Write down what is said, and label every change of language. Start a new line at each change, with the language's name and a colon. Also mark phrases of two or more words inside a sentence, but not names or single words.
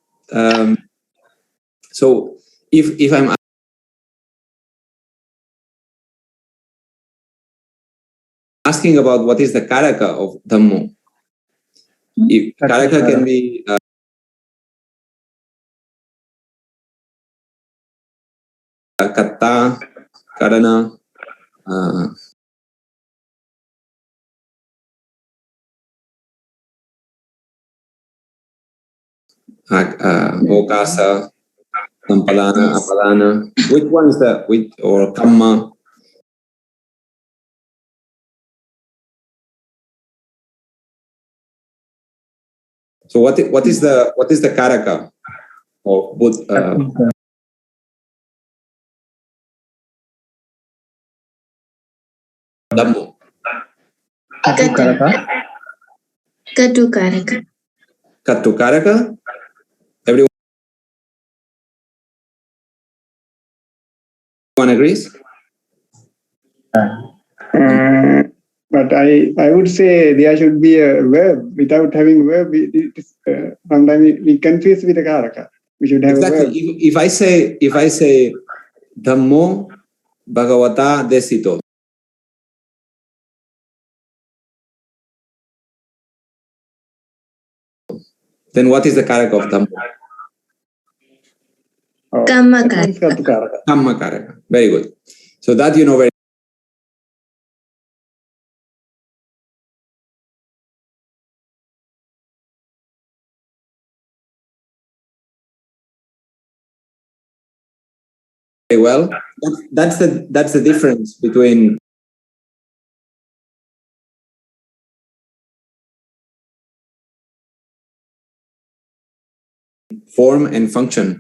English: So if I'm asking about what is the karaka of Dhammo, if karaka can be katta,
Pali: karana, okasa, sampadana, apadana.
English: Which one is that? Or kamma? So what is the karaka of both? Dhammo. Katukaraka. Katukaraka. Everyone agrees? But I would say there should be a verb. Without having verb, sometimes we confuse with the karaka. We should have exactly. a verb. If I say
Pali: Dhammo Bhagavata Desito,
English: then what is the karaka of Dhammo?
Pali: Kamma karaka. Kamma karaka.
English: Very good. So that you know very. Well, that's the difference between form and function.